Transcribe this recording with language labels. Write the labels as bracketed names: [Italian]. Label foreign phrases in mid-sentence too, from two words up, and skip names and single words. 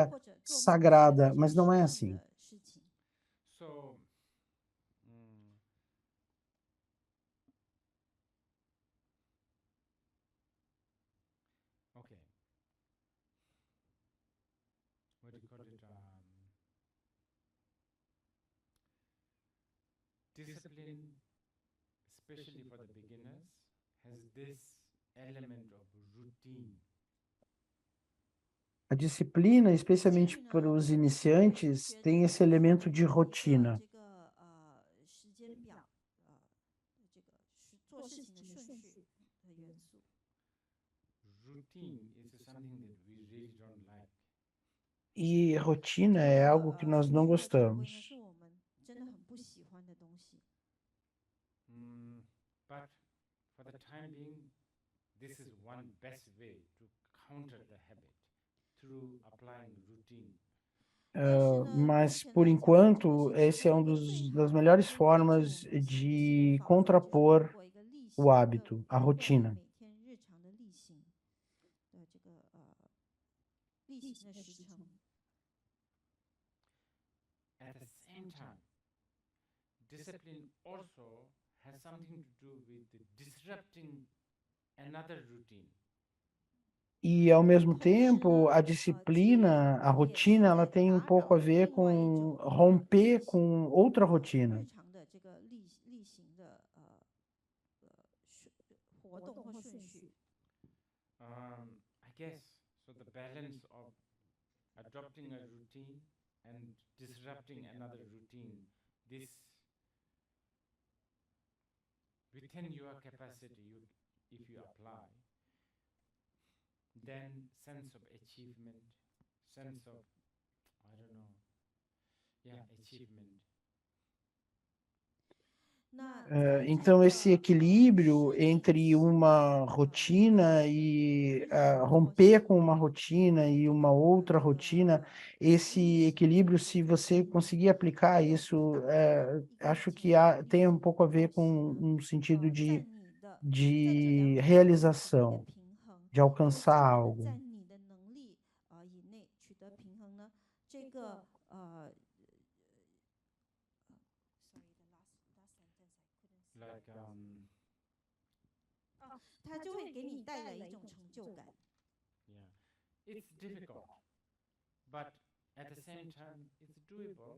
[Chinese] 或者做某些 [Portuguese] sagrada, [Chinese] 非 [Portuguese] mas não é [Chinese] 常 [Portuguese] assim. [Chinese] 的事情。 [English] So, okay. What do you call it? Discipline, especially for the beginners, has this element of routine. [Portuguese] A disciplina, especialmente para os iniciantes, tem esse elemento de rotina. [Chinese] 这个时间表，这个做事情的顺序的元素。 [English] Routine is something that we really don't like. [Portuguese] E rotina é algo que nós não [Chinese] 顺序和常规呢， [Portuguese] gostamos. [Chinese] 是我们真的很不喜欢的东西。 [English] But for the time being, this is one best way to counter the habit through applying routine. [Portuguese] Mas, por enquanto, esse é das melhores formas de contrapor o hábito, a rotina. [Chinese] 每天日常的例行的这个例行的时程。 [English] At the same time, discipline also has something to do with disrupting another routine. [Portuguese] E, ao mesmo tempo, a disciplina, a rotina, ela tem um pouco a ver com romper com outra rotina. [Chinese] 日常的这个例行的活动或顺序。 [English] I guess so. The balance of adopting a routine and disrupting another routine, this within your capacity, if you apply, then sense of achievement, sense of, I don't know, achievement. [Portuguese] Então, esse equilíbrio entre uma rotina e romper com uma rotina e uma outra rotina, esse equilíbrio, se você conseguir aplicar isso, acho que tem um pouco a ver com um sentido de realização, de alcançar algo. [Chinese] 在你的能力以内取得平衡呢，这个 [English] Like [Chinese] 它就会给你带来一种成就感。 [English] it's difficult, but at the same time, it's doable.